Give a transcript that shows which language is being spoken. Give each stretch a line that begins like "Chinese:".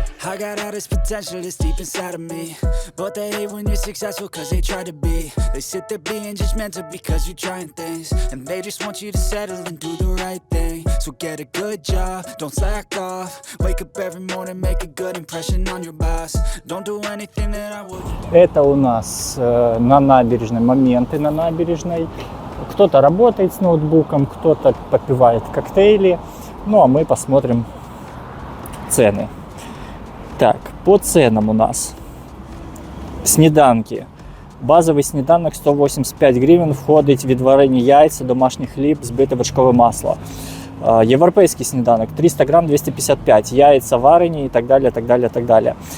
English: I got all this potential that's deep inside of me, but they hate when you're successful cause they try to be. They sit there being judgmental because you're trying things, and they just want you to settle and do the right thing. So get a good job, don't slack off. Wake up every morning, make a good impression on your boss. Don't do anything that I would.
Russian: Это у нас на набережной, моменты на набережной. Кто-то работает с ноутбуком, кто-то попивает коктейли. Ну а мы посмотрим цены. Так, по ценам у нас сніданки.
Ukrainian: Базовий сніданок 185 гривень, входить відварені яйця, домашній хліб, збите вершкове масло. Європейський сніданок 300 грам 255, яйця варені і так далі, так далі, так далі.